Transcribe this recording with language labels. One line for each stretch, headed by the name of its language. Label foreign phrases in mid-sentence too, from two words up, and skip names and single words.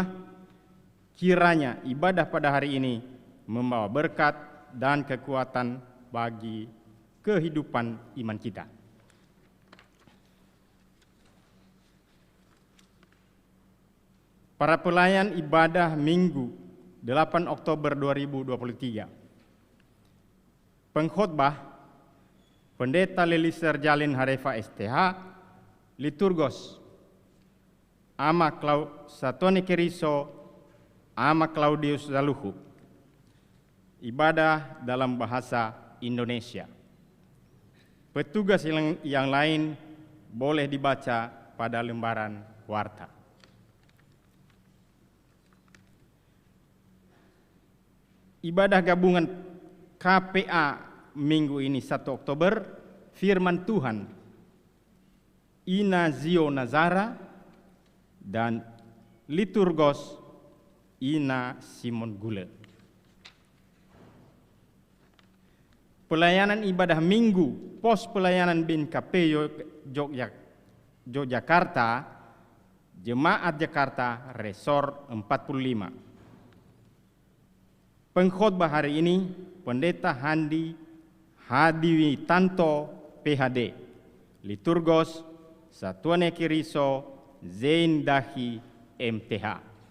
Indonesian: Kiranya ibadah pada hari ini membawa berkat dan kekuatan bagi kehidupan iman kita. Para pelayan ibadah Minggu 8 Oktober 2023. Pengkhotbah Pendeta Liliser Jalin Harefa STH, Liturgos Ama Satoni Keriso, Ama Claudius Zaluhu. Ibadah dalam bahasa Indonesia. Petugas yang lain boleh dibaca pada lembaran warta. Ibadah gabungan KPA minggu ini 1 Oktober, firman Tuhan Ina Zio Nazara dan Liturgos Ina Simon Gule. Pelayanan ibadah minggu pos pelayanan BNKP Yogyakarta, Jemaat Jakarta Resor 45. Pengkhotbah hari ini Pendeta Handi Hadiwitanto PhD, Liturgos Satuan Ekiriso Zain Dahi MTH.